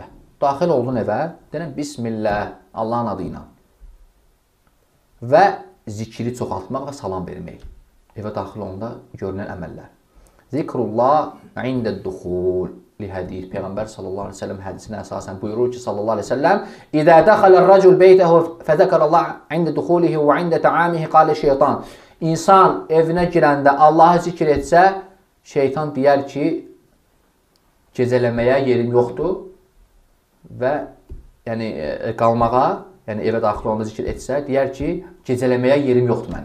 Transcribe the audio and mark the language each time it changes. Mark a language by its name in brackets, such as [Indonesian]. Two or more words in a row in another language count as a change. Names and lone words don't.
[Azerbaijani] Daxil oldun evə, deyən bismillah, Allahın adı ilə. Və zikri çoxaltmaq və salam vermək. Evə daxil olanda görünən əməllər. [Arabic] ذكر الله عند الدخول لحديث. Peyğəmbər صلى الله عليه وسلم [Azerbaijani] hədisinə əsasən buyurur ki, [Arabic] صلى الله عليه وسلم إذا دخل الرجل بيته فذكر الله عند دخوله وعند طعامه قال الشيطان. [Azerbaijani] İnsan evinə girəndə Allahı zikr etsə, şeytan deyər ki, gecələməyə yerim yoxdur və yəni qalmağa, yəni evə daxil olanda zikr etsə, deyər ki, gecələməyə yerim yoxdur mənim.